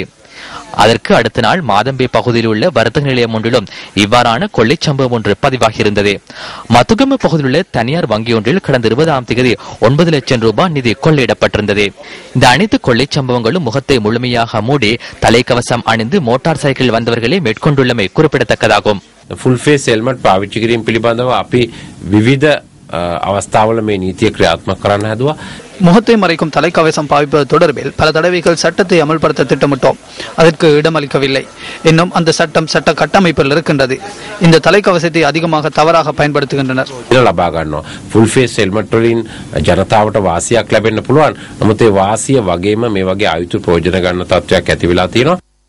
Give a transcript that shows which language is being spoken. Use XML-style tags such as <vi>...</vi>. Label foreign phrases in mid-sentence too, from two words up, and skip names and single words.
<ta>அதற்கு அடுத்த நாள் மாதம்பே பகுதியில் உள்ள வர்த்தக நிலையம் ஒன்றிலும் இவ்வாறான கொள்ளை சம்பவம் ஒன்று பதிவாகியிருந்தது. மத்துகம பகுதியில் உள்ள தனியார் வங்கி ஒன்றில் கடந்த 20ஆம் தேதி 9 லட்சம் ரூபாய் நிதி கொள்ளையிடப்பட்டிருந்தது. இந்த அனைத்து கொள்ளை சம்பவங்களும் முகத்தை முழுமையாக மூடி தலைக்கவசம் அணிந்து மோட்டார் சைக்கிள் வந்தவர்களை மேற்கொண்டுள்ளமை குறிப்பிடத்தக்கதாகும்.</ta> <en>full face helmet</en> <si>පාවිච්චි කිරීම පිළිබඳව අපි විවිධ අවස්ථාවල මේ නීතිය ක්‍රියාත්මක කරන්න හැදුවා.</si> <ta>முகத்தை மறைக்கும் தலைக்கவசம் பாவிப்பது தொடர்பில் பல தடவைகள் சட்டத்தை அமல்படுத்த திட்டமிட்டோம். அதற்கு இடமளிக்கவில்லை. இன்னும் அந்த சட்டம் சட்ட கட்டமைப்பில் இருக்கின்றது. இந்த தலைக்கவசத்தை அதிகமாக தவறாக பயன்படுத்துகின்றனர்.</ta> <si>ලබා ගන්නවා.</si> <en>full face helmet</en> <si>වලින් ජනතාවට වාසියක් ලැබෙන්න පුළුවන්. නමුත් ඒ වාසිය වගේම මේ වගේ ආයුධ ප්‍රයෝජන ගන්න තත්ත්වයක් ඇති වෙලා තියෙනවා.</si>